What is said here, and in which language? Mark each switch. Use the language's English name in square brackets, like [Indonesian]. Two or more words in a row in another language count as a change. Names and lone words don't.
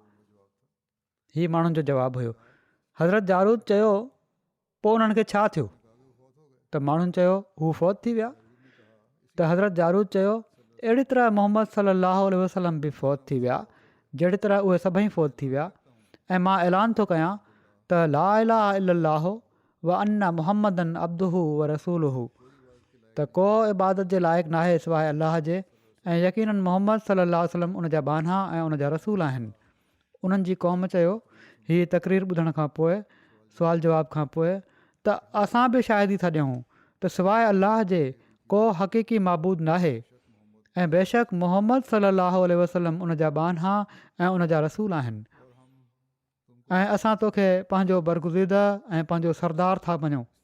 [Sindhi] हीउ माण्हुनि जो जवाबु हुयो। हज़रत जारूद चयो, पोइ उन्हनि खे छा थियो? त माण्हुनि चयो, हू फ़ौत थी विया। त हज़रत जारूद चयो, अहिड़ी तरह मोहम्मद [Arabic] صلاه وسلم [Sindhi] बि फ़ौत थी विया जहिड़ी तरह उहे सभई फ़ौत थी विया। ऐं मां ऐलान थो कयां त [Arabic] لا إله إلا الله وأن محمدا عبده ورسوله, [Sindhi] त को इबादत जे लाइक़ु नाहे सवाइ अलाह जे ऐं यकीनन मोहम्मद [Arabic] صلاه وسلم [Sindhi] उन जा बाना ऐं उन जा रसूल आहिनि। उन्हनि जी क़ौम चयो, हीअ तक़रीर ॿुधण खां पोइ, सुवाल जवाब खां पोइ, त असां बि शाहिदी था ॾियूं त सवाइ अलाह जे को हक़ीक़ी माबूद नाहे ऐं बेशक मोहम्मद [Arabic] صلاه وسلم [Sindhi] उन जा बाना ऐं उन जा रसूल आहिनि ऐं असां तोखे पंहिंजो बरगुज़ीदा ऐं पंहिंजो सरदार था मञूं।